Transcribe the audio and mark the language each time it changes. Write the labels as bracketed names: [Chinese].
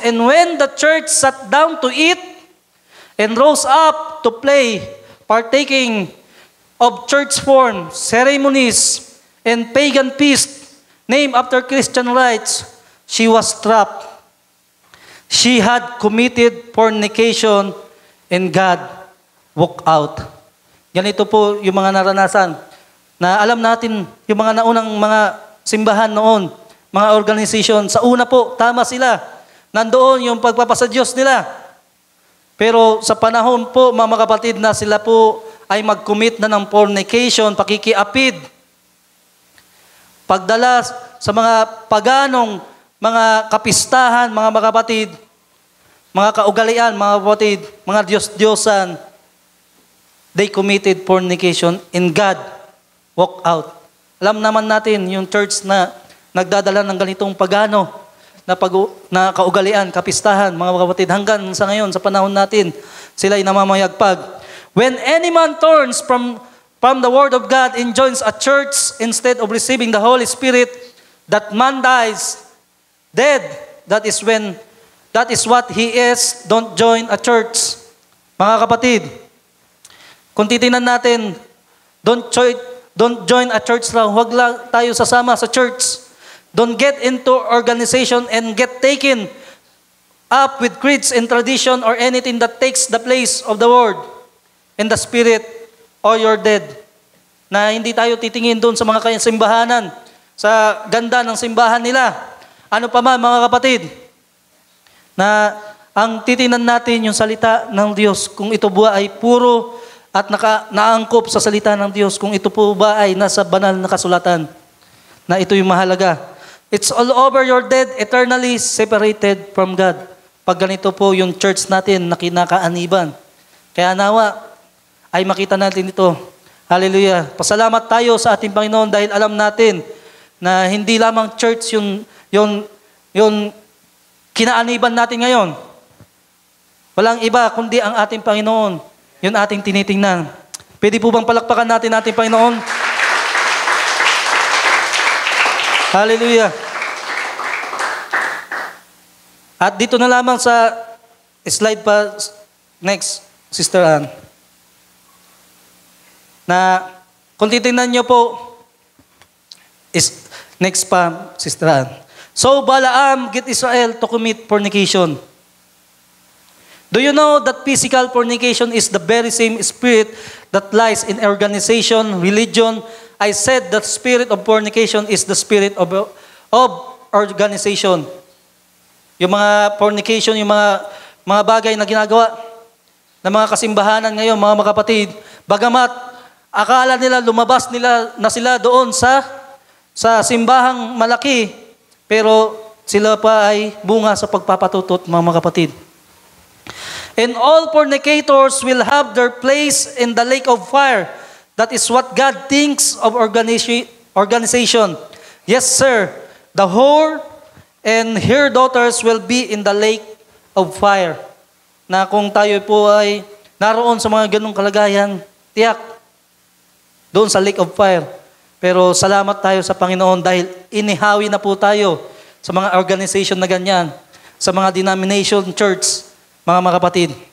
[English] And when the church sat down to eat, and rose up to play, partaking of church form, ceremonies, and pagan feasts, named after Christian rites, she was trapped. She had committed fornication, and God walked out. [Filipino] Ganito po yung mga naranasan. Na alam natin, yung mga naunang mga simbahan noon, mga organization, sa una po, tama sila. Nandoon yung pagpapasa Diyos nila. Pero sa panahon po, mga kapatid, na sila po ay mag-commit na ng fornication, pakikiapid, pagdala sa mga paganong, mga kapistahan, mga kapatid, mga kaugalian, mga kapatid, mga Diyos-Diyosan, [English] they committed fornication and God walked out. [Filipino] Alam naman natin yung church na nagdadala ng ganitong pagano na kaugalian, kapistahan, mga kapatid, hanggang sa ngayon, sa panahon natin, sila ay namamayagpag. [English] When any man turns from the Word of God and joins a church instead of receiving the Holy Spirit, that man dies dead. That is what he is. Don't join a church. [Filipino] Mga kapatid, kung titingnan natin, [English] don't join a church [Filipino] lang. Huwag lang tayo sasama sa church. [English] Don't get into organization and get taken up with creeds and tradition or anything that takes the place of the Word and the Spirit, or you're dead. [Filipino] Na hindi tayo titingin doon sa mga simbahanan, sa ganda ng simbahan nila. Ano pa man, mga kapatid, na ang titingnan natin yung salita ng Diyos, kung ito ba ay puro at naangkop sa salita ng Diyos, kung ito po ba ay nasa banal na kasulatan, na ito yung mahalaga. [English] It's all over, you're dead, eternally separated from God. [Filipino] Pag ganito po yung church natin na kinakaaniban. Kaya nawa ay makita natin ito. Hallelujah. Pasalamat tayo sa ating Panginoon dahil alam natin na hindi lamang church yung kinaaniban natin ngayon. Walang iba kundi ang ating Panginoon. Yun ating tinitingnan. Pwede po bang palakpakan natin ating Panginoon? Hallelujah. At dito na lamang sa slide pa, next, Sister Ann. Na kung titingnan nyo po, next pa, Sister Ann. [English] So Balaam get Israel to commit fornication. Do you know that physical fornication is the very same spirit that lies in organization, religion? I said that spirit of fornication is the spirit of organization. [Filipino] Yung mga fornication, yung mga bagay na ginagawa ng mga kasimbahanan ngayon, mga kapatid, bagamat akala nila lumabas na sila doon sa simbahang malaki, pero sila pa ay bunga sa pagpapatutot, mga kapatid. [English] And all fornicators will have their place in the lake of fire. That is what God thinks of organization. Yes, sir. The whore and her daughters will be in the lake of fire. [Filipino] Na kung tayo po ay naroon sa mga ganong kalagayan, tiyak, doon sa [English] lake of fire. [Filipino] Pero salamat tayo sa Panginoon dahil inihawi na po tayo sa mga organization na ganyan, sa mga denomination church, mga kapatid.